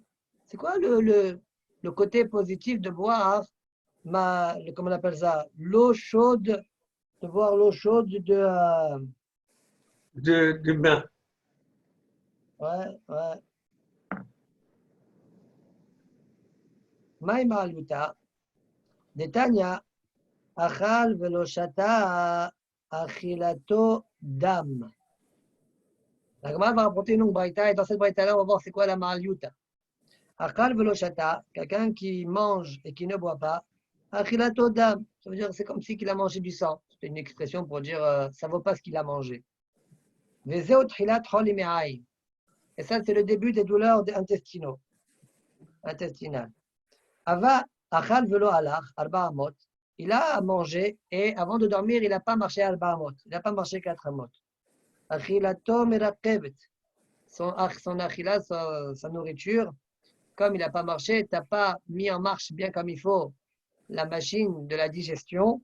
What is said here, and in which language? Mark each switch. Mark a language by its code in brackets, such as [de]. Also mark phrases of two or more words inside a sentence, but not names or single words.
[fr] C'est quoi le côté positif de boire, comment on appelle ça, l'eau chaude, de boire l'eau chaude du bain. Ouais. [he] מאי מעליותא, תניא, אכל ולא שתה, אכילתו דם. [fr] La Gemara va rapporter une longue braïta, et dans cette braïta-là, on va voir c'est quoi la Ma'aluta. [he] אכל ולא שתה, [fr] quelqu'un qui mange et qui ne boit pas, [he] אכילתו דם, [fr] ça veut dire c'est comme si il a mangé du sang. C'est une expression pour dire ça ne vaut pas ce qu'il a mangé. [he] וזו תחילת חולי מעיים. [fr] Et ça, c'est le début des douleurs intestinales. [he] אבא אכל ולא הלך, ארבע אמות. [fr] Il a mangé et avant de dormir, il n'a pas marché [he] ארבע אמות. [fr] Il n'a pas marché 4 amot. [he] אכילתו מרקבת. [fr] Son achila, sa nourriture, comme il n'a pas marché, tu n'as pas mis en marche bien comme il faut la machine de la digestion.